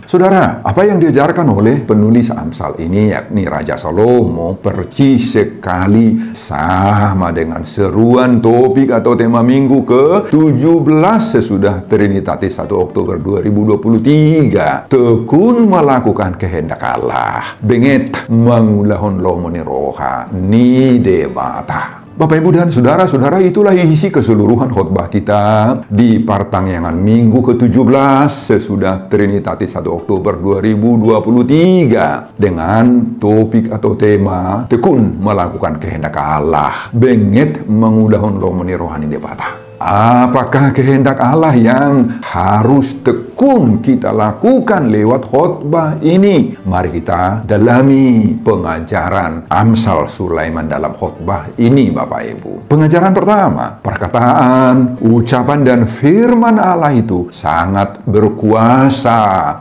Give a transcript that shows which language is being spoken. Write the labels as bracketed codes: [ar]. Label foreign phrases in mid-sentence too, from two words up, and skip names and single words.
[id] Saudara, apa yang diajarkan oleh penulis Amsal ini, yakni Raja Salomo, percis sekali sama dengan seruan topik atau tema minggu ke-17 sesudah Trinitatis 1 Oktober 2023. Tekun melakukan kehendak Allah, [bbc] benget mangulahon lomoni roha ni debata. [id] Bapak, Ibu, dan saudara-saudara, itulah isi keseluruhan khotbah kita di Partangiangan Minggu ke-17 sesudah Trinitatis 1 Oktober 2023 dengan topik atau tema tekun melakukan kehendak Allah, [bbc] bengit mengudahun lomoni rohani debata. [id] Apakah kehendak Allah yang harus tekun kita lakukan lewat khotbah ini? Mari kita dalami pengajaran Amsal Sulaiman dalam khotbah ini, Bapak Ibu. Pengajaran pertama, perkataan, ucapan, dan firman Allah itu sangat berkuasa.